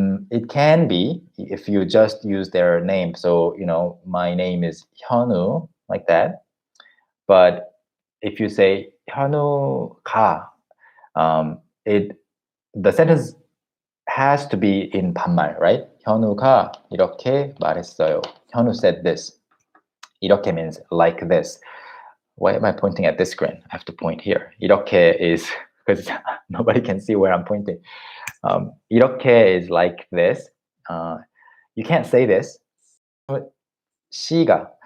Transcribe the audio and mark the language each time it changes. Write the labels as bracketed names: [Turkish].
[English] It can be if you just use their name. So, my name is Hyunwoo, like that. But if you say 현우 가, the sentence has to be in 반말, right? [Korean] 현우가 이렇게 말했어요. [English] 현우 said this. 이렇게 means like this. Why am I pointing at this screen? I have to point here. 이렇게 is because nobody can see where I'm pointing. 이렇게 is like this. You can't say this. 시가.